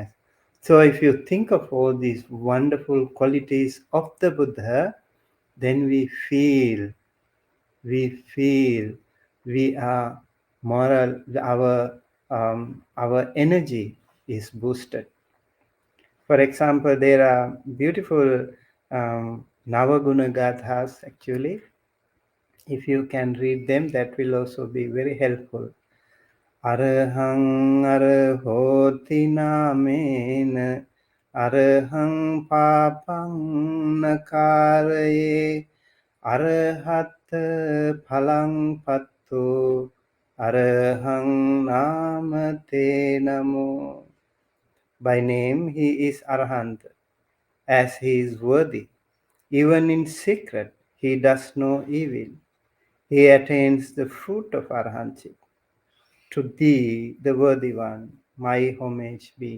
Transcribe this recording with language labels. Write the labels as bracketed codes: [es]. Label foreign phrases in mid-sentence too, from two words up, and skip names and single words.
[en] So if you think of all these wonderful qualities of the Buddha, then we feel we are moral, our energy is boosted. For example, there are beautiful Navaguna Gathas actually. If you can read them, that will also be very helpful. [pi] Arahang arahoti namen arahang papang nakaraye arahat phalang pattu arahang namate namo. [en] By name he is Arahant, as he is worthy. Even in secret he does no evil. He attains the fruit of Arahantship. To thee, the worthy one, my homage be.